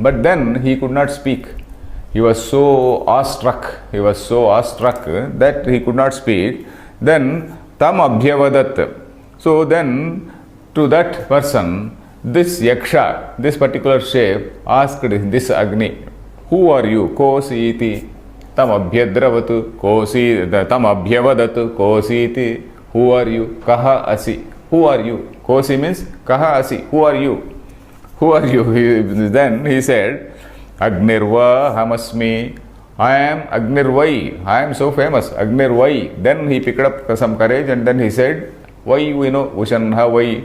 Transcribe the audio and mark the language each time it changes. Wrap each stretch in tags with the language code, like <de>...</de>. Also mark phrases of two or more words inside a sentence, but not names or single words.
<en>But then he could not speak. He was so awestruck that he could not speak.</en> <sa>Then तम् अभ्यवदत्.</sa> <en>So then to that person, this Yaksha, this particular shape, asked this Agni, who are you?</en> <sa>कोऽसि इति। तम् अभ्यद्रवत्। कोऽसि. तम् अभ्यवदत्। कोऽसि इति.</sa> <en>Who are you?</en> <sa>कः असि.</sa> <en>Who are you? Kosi means</en> <sa>कः असि.</sa> <en>Who are you? Who are you? Then he said,</en> <sa>अग्निर्वा अहमस्मि.</sa> <en>I am Agnirvai. I am so famous. Agnirvai. Then he picked up some courage and then he said, why we know Ushanha why.</en>